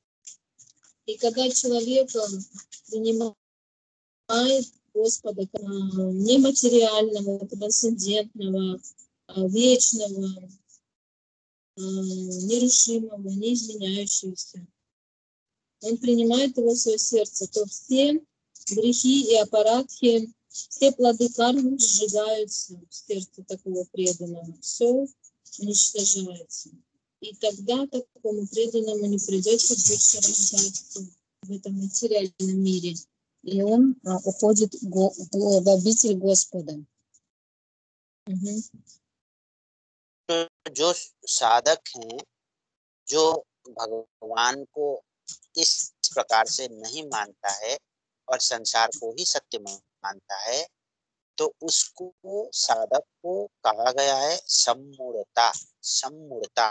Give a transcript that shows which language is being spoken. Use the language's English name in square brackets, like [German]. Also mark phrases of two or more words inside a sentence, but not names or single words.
[Russian] И когда человек принимает Господа нематериального, трансцендентного, вечного, нерушимого, неизменяющегося, он принимает его в свое сердце, то все грехи и аппаратхи, все плоды кармы сжигаются в сердце такого преданного, все уничтожается. И тогда такому преданному не придется больше рождаться в этом материальном мире. И он уходит в обитель Господа. [Hindi] तो जो साधक हैं, जो भगवान को इस प्रकार से नहीं मानता है और संसार को ही सत्य मानता है, तो उसको साधक को कहा गया है सम्मूढ़ता, सम्मूढ़ता।